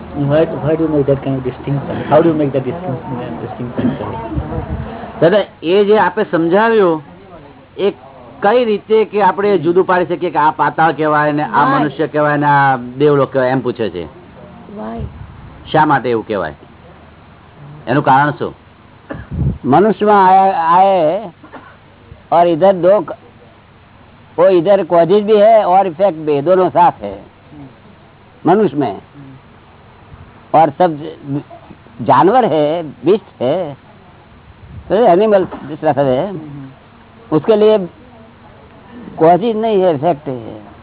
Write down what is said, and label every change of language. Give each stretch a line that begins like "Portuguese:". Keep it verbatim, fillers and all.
English: Why, why do you make that kind of distinction? How do you make that distinction? distinction?
Gujarati: દાદા એ જે આપે સમજાવ્યું એ કઈ રીતે કે આપણે જુદું પાડી શકીએ કે આ પાતાળ કહેવાય ને આ
English: Why?
Gujarati: મનુષ્ય કહેવાય ને આ દેવલોક કહેવાય એમ પૂછે છે, શા માટે એવું કહેવાય, એનું કારણ શું?
Hindi: મનુષ્યમાં આયા- આયે और इधर दो क- वो इधर कॉजेज भी है और इफेक्ट भी है, दोनों साथ है मनुष्य में। और सब ज- जानवर है, बिस्ट है, तो एनिमल दूसरा सब है, उसके लिए कॉजेज नहीं है, इफेक्ट है।